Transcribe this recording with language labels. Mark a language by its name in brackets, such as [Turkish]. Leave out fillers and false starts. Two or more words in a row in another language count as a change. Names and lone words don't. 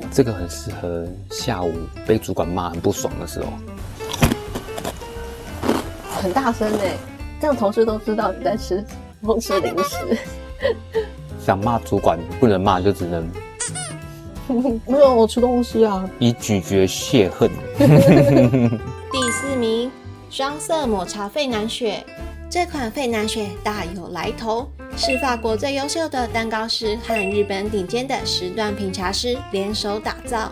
[Chinese] 這個很適合下午被主管罵很不爽的時候。很大聲欸，這樣同事都知道你在吃零食。想骂主管不能罵，就只能沒有，我吃東西啊，以咀嚼泄恨。第4名，雙色抹茶費南雪。這款費南雪大有來頭，是法國最優秀的蛋糕師和日本頂尖的時段品茶師聯手打造。